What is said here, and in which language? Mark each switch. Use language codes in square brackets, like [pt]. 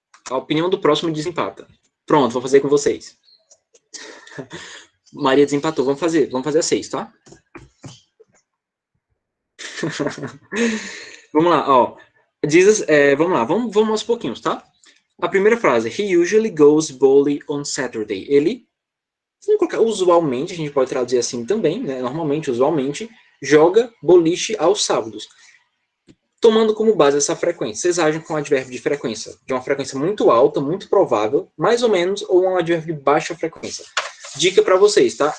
[pt] A opinião do próximo desempata. Pronto, vou fazer com vocês. Maria desempatou. Vamos fazer a 6, tá? Vamos lá, ó. Vamos lá, vamos aos pouquinhos, tá? A primeira frase. [en] He usually goes bowling on Saturday. [pt] Ele, vamos colocar usualmente, a gente pode traduzir assim também, né? Normalmente, usualmente, joga boliche aos sábados. Tomando como base essa frequência. Vocês agem com um advérbio de frequência. De uma frequência muito alta, muito provável, mais ou menos, ou um advérbio de baixa frequência. Dica para vocês, tá?